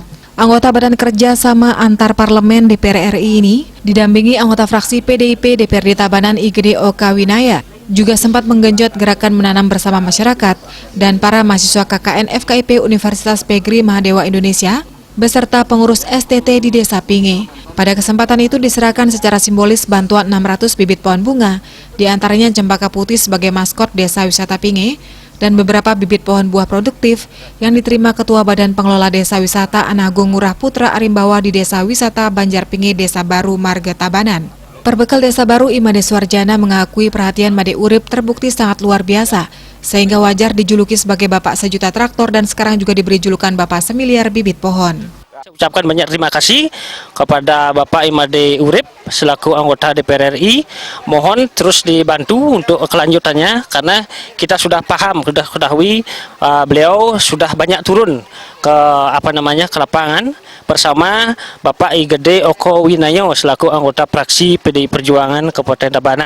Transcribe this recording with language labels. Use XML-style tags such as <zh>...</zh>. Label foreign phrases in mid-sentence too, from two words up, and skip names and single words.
<id>Anggota Badan Kerja Sama Antar Parlemen DPR RI ini didampingi anggota fraksi PDIP DPRD Tabanan IGD Oka Winaya juga sempat menggenjot gerakan menanam bersama masyarakat dan para mahasiswa KKN FKIP Universitas Pegri Mahadewa Indonesia beserta pengurus STT di Desa Pinge. Pada kesempatan itu diserahkan secara simbolis bantuan 600 bibit pohon bunga, diantaranya cempaka putih sebagai maskot Desa Wisata Pinge, dan beberapa bibit pohon buah produktif yang diterima Ketua Badan Pengelola Desa Wisata Anagung Ngurah Putra Arimbawa di Desa Wisata Banjarpinge, Desa Baru, Marga Tabanan. Perbekal Desa Baru, Imade Suarjana mengakui perhatian Made Urip terbukti sangat luar biasa, sehingga wajar dijuluki sebagai Bapak Sejuta Traktor dan sekarang juga diberi julukan Bapak Semiliar Bibit Pohon. Saya ucapkan banyak terima kasih kepada Bapak Imade Urip selaku anggota DPR RI. Mohon terus dibantu untuk kelanjutannya karena kita sudah paham, sudah ketahui beliau sudah banyak turun ke ke lapangan bersama Bapak IGD Oko Winayo selaku anggota fraksi PDI Perjuangan Kabupaten Tabanan.</id>